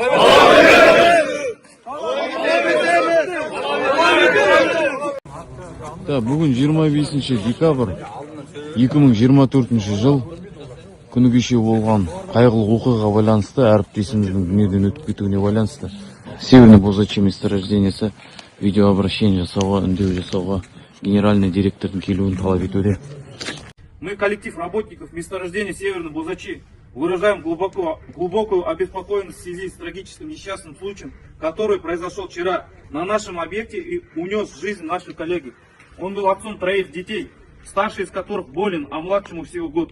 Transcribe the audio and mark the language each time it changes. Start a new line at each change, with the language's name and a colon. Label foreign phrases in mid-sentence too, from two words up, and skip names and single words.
Kazakh: Бүгін 25 декабрь 2024 жыл күні кеше болған қайғылы оқиғаға байланысты әріптесіміздің дүниеден өтіп кетуіне байланысты Северный Бозачи месторождениесі видеообращение жасауға, үндеу жасауға
Russian: генеральный директордың
Kazakh: келуін талап етуде.
Russian: Мы, коллектив работников месторождения Северный Бозачи, выражаем глубокую обеспокоенность в связи с трагическим несчастным случаем, который произошел вчера на нашем объекте и унес жизнь нашей коллеги. Он был отцом 3 детей, старший из которых болен, а младшему всего год.